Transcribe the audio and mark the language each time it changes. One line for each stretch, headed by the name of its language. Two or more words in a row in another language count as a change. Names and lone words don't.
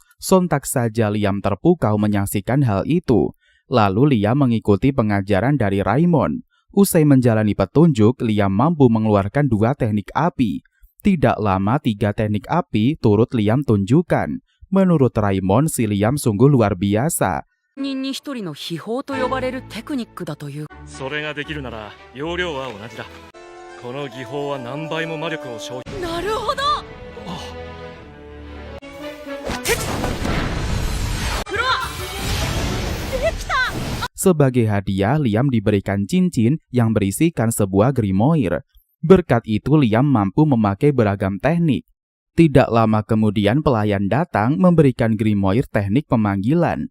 Indonesian: Sontak saja Liam terpukau menyaksikan hal itu. Lalu Liam mengikuti pengajaran dari Raymond. Usai menjalani petunjuk, Liam mampu mengeluarkan 2 teknik api. Tidak lama 3 teknik api turut Liam tunjukkan. Menurut Raymond, si Liam sungguh luar biasa.
Japanese: 人に一人の秘宝と呼ばれるテクニックだという。それができるなら要領は同じだ。この技法は何倍も魔力を消費。なるほど。
Indonesian: Sebagai hadiah, Liam diberikan cincin yang berisikan sebuah grimoire. Berkat itu, Liam mampu memakai beragam teknik. Tidak lama kemudian pelayan datang memberikan grimoire teknik pemanggilan.